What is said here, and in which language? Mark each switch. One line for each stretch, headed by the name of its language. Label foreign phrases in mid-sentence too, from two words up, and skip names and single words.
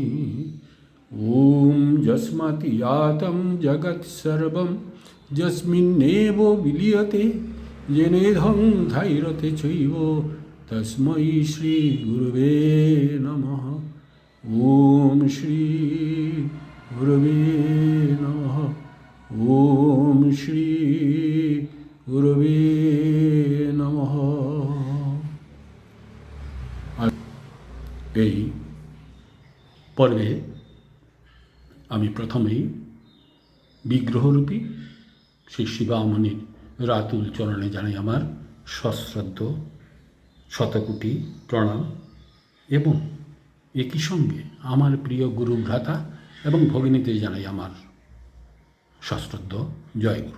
Sanskrit: ॐ यस्मात्यातं जगत्सर्वं यस्मिन्नेव विलीयते येनेदं धैर्यते चैव तस्मै श्रीगुरुवे नमः। ॐ श्रीगुरुवे नमः। ॐ श्रीगुरुवे नमः।
Bangla: এই পর্বে আমি প্রথমেই বিগ্রহরূপী শ্রী শিবামণির রাতুল চরণে জানাই আমার সশ্রদ্ধ শতকোটি প্রণাম এবং একই সঙ্গে আমার প্রিয় গুরু ভ্রাতা এবং ভগিনীতে জানাই আমার সশ্রদ্ধ জয়গুরু।